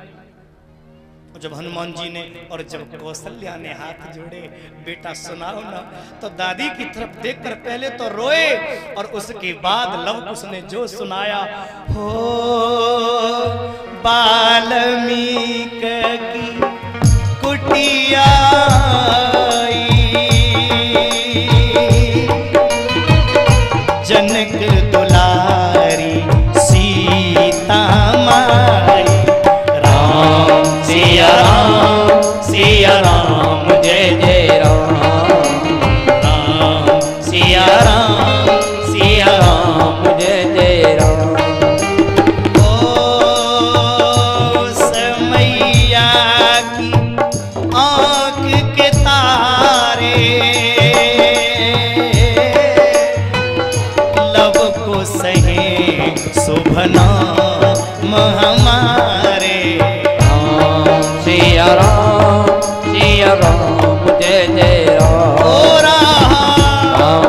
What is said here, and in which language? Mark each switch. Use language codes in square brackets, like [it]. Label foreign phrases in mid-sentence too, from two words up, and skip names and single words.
[hi] जब हनुमान जी ने और जब कौशल्या ने हाथ जोड़े, बेटा सुनाओ ना, तो दादी की तरफ देखकर पहले तो रोए और उसके बाद लवकुश ने जो सुनाया, हो वाल्मीकि की कुटिया जनक दुलारी सीता माई। सिया राम जय जय राम, राम सिया राम जय जय राम। ओ समैया की आँख के तारे, लब को सहे शुभना हमारे। सिया राम जय जय राम, ओ राम